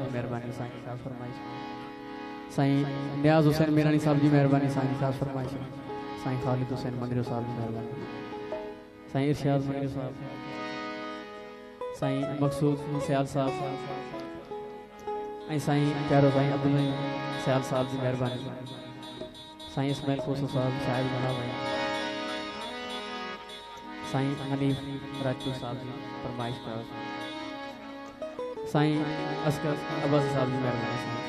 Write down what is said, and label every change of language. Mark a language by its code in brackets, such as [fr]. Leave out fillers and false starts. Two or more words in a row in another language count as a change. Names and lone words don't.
[sd] जी मेहरबानी साईं ख़ास फरमाइश साईं नियाज़ हुसैन मीरानी साहब जी मेहरबानी साईं ख़ास फरमाइश साईं खालिद हुसैन मंदिर साहब जी मेहरबानी साईं इरशाद मंदिर साहब साईं मकसूद सियाल साहब साईं प्यारो साईं अब्दुल सियाल साहब जी मेहरबानी साईं इस्माइल कोसो साहब शायद बना भाई साईं हनीफ राजपूत साहब जी फरमाइश कर साईं अस्कर अब्बासी साहब जी मेहरबानी